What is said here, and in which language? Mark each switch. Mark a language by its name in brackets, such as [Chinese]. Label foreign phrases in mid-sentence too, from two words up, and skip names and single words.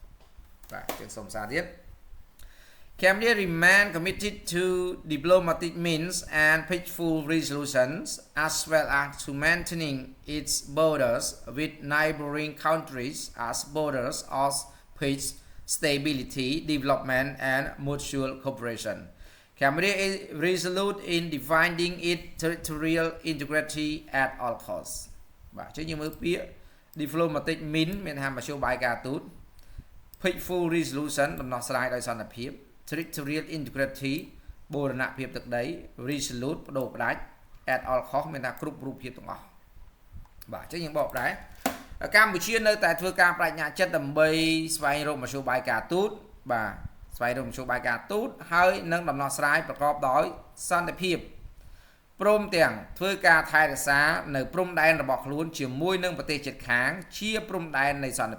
[English] Cambodia remain committed to diplomatic means and peaceful resolutions, as well as to maintaining its borders with neighboring countries as borders of peace, stability, development, and mutual cooperation. Cambodia is resolute in defending its territorial integrity at all costs. [Khmer] បាទអញ្ចឹងយើងមើលពាក្យ [English] diplomatic means [Khmer] មានថាមធ្យោបាយការទូត [English] peaceful resolution [Khmer] ដំណោះស្រាយដោយសន្តិភាព [English] territorial integrity [Khmer] បូរណភាពទឹកដី resolute បដូរផ្ដាច់ [English] at all cost [Khmer] មានថាគ្រប់រូបភាពទាំងអស់បាទអញ្ចឹងយើងបកដែរកម្ពុជានៅតែធ្វើការបញ្ញាចិត្តដើម្បីស្វែងរកមធ្យោ បាយការទូតបាទស្វែងរកមធ្យោបាយការទូតហើយនឹងដំណោះស្រាយប្រកបដោយសន្តិភាពព្រមទាំងធ្វើការថែរក្សានៅព្រំដែនរបស់ខ្លួនជាមួយនឹងប្រទេសជិតខាងជាព្រំដែននៃសន្តិ